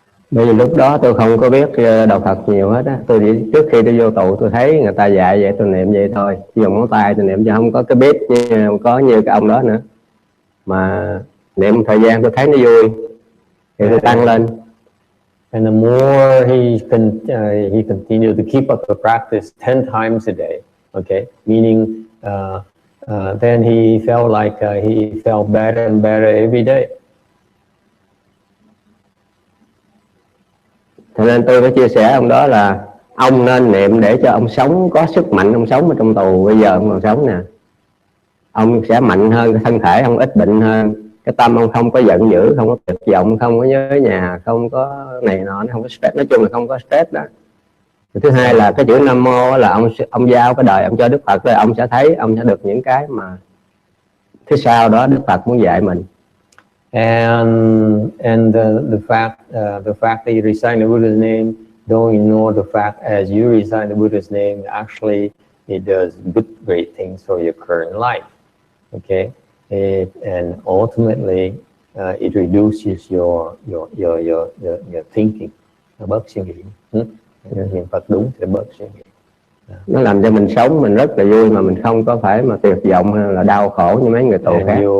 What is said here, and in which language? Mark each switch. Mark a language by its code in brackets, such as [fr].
[vi] Bởi vì lúc đó tôi không có biết đạo Phật nhiều hết á. Tôi chỉ trước khi tôi vô tù tôi thấy người ta dạy vậy tôi niệm vậy thôi. Dùng ngón tay tôi niệm chứ không có cái biết như cái ông đó nữa. Mà niệm thời gian tôi thấy nó vui thì tôi tăng lên. [en] And the more he continued to keep up the practice 10 times a day, okay, meaning then he felt like he felt better and better every day. [vi] Cho nên tôi có chia sẻ ông đó là ông nên niệm để cho ông sống có sức mạnh, ông sống ở trong tù bây giờ ông còn sống nè. Ông sẽ mạnh hơn, cái thân thể ông ít bệnh hơn, cái tâm ông không có giận dữ, không có tuyệt vọng, không có nhớ nhà, không có này nọ, không có stress, nói chung là không có stress đó. Thứ hai là cái chữ Nam Mô là ông giao cái đời ông cho Đức Phật rồi ông sẽ thấy, ông sẽ được những cái mà phía sau đó Đức Phật muốn dạy mình. [en] And the fact that you recite the Buddha's name, don't ignore the fact as you recite the Buddha's name, actually it does good, great things for your current life. Okay, and ultimately it reduces your thinking. [vi] Nó bớt suy nghĩ. Niệm Phật đúng thì nó bớt suy nghĩ. Nó làm cho mình sống mình rất là vui mà mình không có phải mà tuyệt vọng hay là đau khổ như mấy người tù khác.